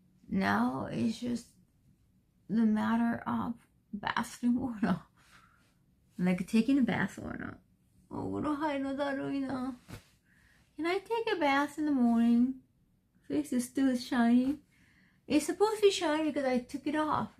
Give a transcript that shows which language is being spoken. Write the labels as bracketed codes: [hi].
[en] Now it's just the matter of bathroom or not. Like taking a bath or not. [ja] お風呂入るのだるいな。 [en] Can I take a bath in the morning? Face is still shiny. It's supposed to be shiny because I took it off.